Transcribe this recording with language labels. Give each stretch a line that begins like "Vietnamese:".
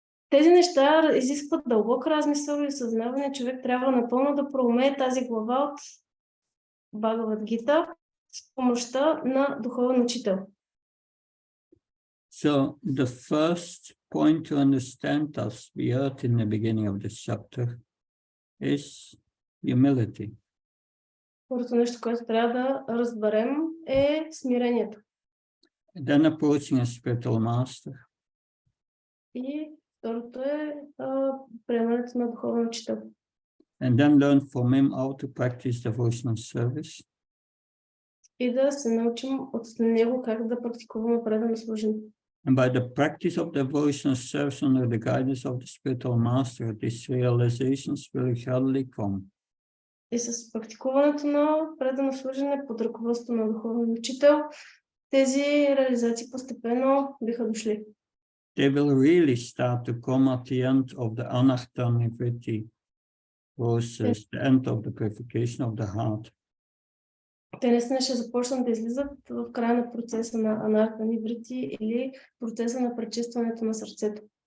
Bulgarian: Тези неща изискват дълбок размисъл и осъзнаване. Човек трябва напълно да проумее тази глава от Бхагавад-гита с помощта на духовен учител.
English: So the first point to understand, as we heard in the beginning of this chapter, is humility.
Bulgarian: Първото нещо, което трябва да разберем, е смирението.
English: Then approaching a spiritual master.
Bulgarian: И второто е приемането на духовен учител.
English: And then learn from him how to practice devotional service.
Bulgarian: И да се научим от него как да практикуваме предано служение.
English: And by the practice of devotional service under the guidance of the spiritual master, these realizations will surely come.
Bulgarian: И с практикуването на предано служене под ръководството на духовен учител, тези реализации постепенно биха дошли.
English: They will really start to come at the end of the anartha-nivritti process, the end of the purification of the heart.
Bulgarian: Те наистина ще започнат да излизат в края на процеса на анарта-ниврити или процеса на пречистването на сърцето.